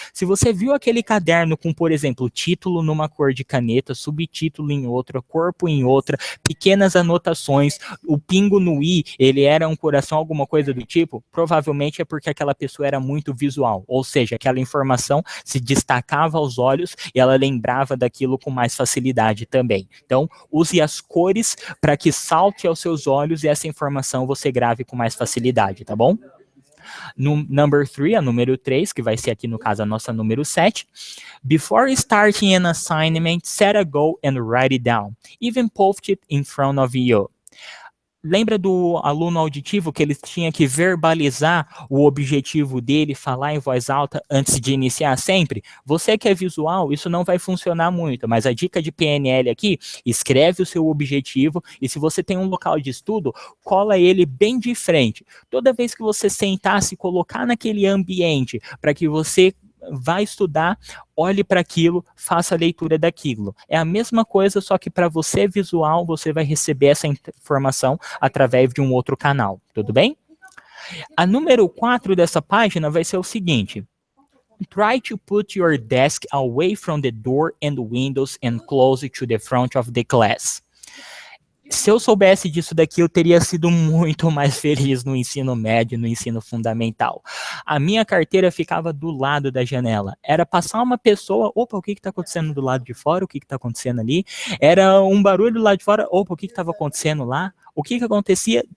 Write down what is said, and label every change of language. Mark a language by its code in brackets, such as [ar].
[pt] Se você viu aquele caderno com, por exemplo, título numa cor de caneta, subtítulo em outra, corpo em outra, pequenas anotações, o pingo no i, ele era um coração, alguma coisa do tipo, provavelmente é porque aquela pessoa era muito visual, ou seja, aquela informação se destacava aos olhos e ela lembrava daquilo com mais facilidade também. Então, use as cores para que salte aos seus olhos e essa informação você grave com mais facilidade, tá bom? [en] No number 3, [pt] a número 3, que vai ser aqui no caso a nossa número 7. [en] Before starting an assignment, set a goal and write it down. Even post it in front of you. [pt] Lembra do aluno auditivo que ele tinha que verbalizar o objetivo dele, falar em voz alta antes de iniciar sempre? Você que é visual, isso não vai funcionar muito, mas a dica de PNL aqui, escreve o seu objetivo e se você tem um local de estudo, cola ele bem de frente. Toda vez que você sentar, se colocar naquele ambiente para que você vai estudar, olhe para aquilo, faça a leitura daquilo. É a mesma coisa, só que para você visual, você vai receber essa informação através de um outro canal, tudo bem? A número 4 dessa página vai ser o seguinte. [en] Try to put your desk away from the door and windows and close to the front of the class. [pt] Se eu soubesse disso daqui, eu teria sido muito mais feliz no ensino médio, no ensino fundamental. A minha carteira ficava do lado da janela. Era passar uma pessoa, opa, o que está acontecendo do lado de fora? O que está acontecendo ali? Era um barulho do lado de fora, opa, o que estava acontecendo lá? O que acontecia?